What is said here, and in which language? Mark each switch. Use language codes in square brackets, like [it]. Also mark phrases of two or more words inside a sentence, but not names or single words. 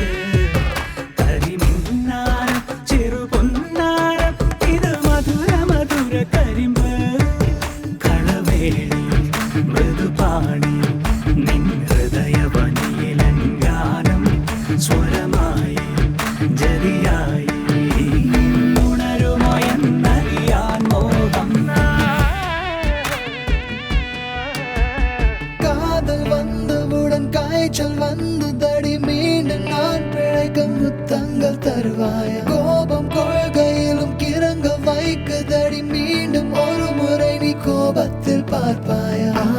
[ml] കരിമിന്നാരം ചെറുപൊന്നാരം ഇത് മധുര മധുര കരിമ്പ് കളവേളിയും മൃദുപാണിയും നിൻ ഹൃദയവനിയിലങ്കാനം സ്വരമായി ജതിയായി ഉണരുമോ എന്നറിയാൻ മോഹം. [ta] காதல் வந்தவுடன் காய்ச்சல் வந்ததடி மீண்டும் நான் பிழைக்க முத்தங்கள் தருவாய. கோபம் கொள்கையிலும் கிறங்க வைக்குதடி மீண்டும் ஒரு முறை நீ கோபத்தில் பார்ப்பாய.